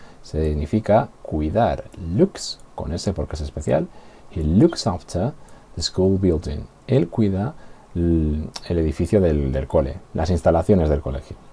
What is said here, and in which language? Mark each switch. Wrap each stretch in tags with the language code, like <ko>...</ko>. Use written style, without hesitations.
<es>Significa cuidar.</es> <en>Looks,</en> <es>con S porque es especial.</es> <en>He looks after the school building.</en> <es>Él cuida el edificio del cole, las instalaciones del colegio.</es>